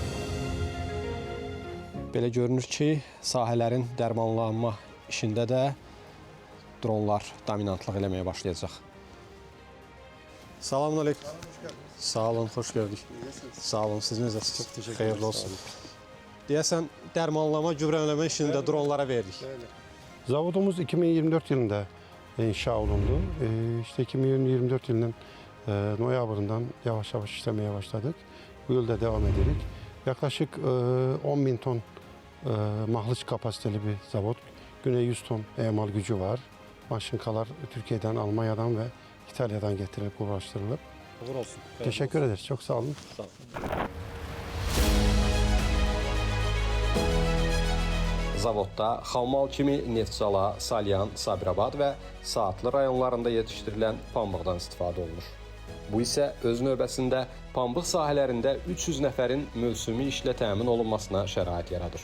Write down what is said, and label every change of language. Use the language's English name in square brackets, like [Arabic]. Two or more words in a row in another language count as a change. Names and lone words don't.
[Azerbaijani] Belə görünür ki, sahələrin dərmanlanma işində də dronlar dominantlıq eləməyə başlayacaq. Selamun aleyküm. Sağ olun, xoş gördük. Sağ olun, siz necəsiniz? Çox [Turkish] təşəkkür ederim. [Azerbaijani] Xeyirli olsun. Deyəsən, dərmanlama, gübrələmə işini də dronlara verdik. [Turkish] Zavodumuz 2024 yılında inşa olundu. İşte 2024 yılının noyabrından yavaş yavaş işlemeye başladık. Bu yılda devam ederek. Yaklaşık 10.000 ton mahluç kapasiteli bir zavod. Güney 100 ton emal gücü var. Maşınkalar Türkiye'den, Almanya'dan ve İtalya'dan getirilip uğraştırılıp. Uğur olsun. Teşekkür ederiz. Çok sağ olun. Sağ olun. [Azerbaijani] Zavodda xammal kimi Neftçala, Salyan, Sabirabad və Saatlı rayonlarında yetişdirilən pambıqdan istifadə olunur. Bu isə öz növbəsində pambıq sahələrində 300 nəfərin mövsümi işlə təmin olunmasına şərait yaradır.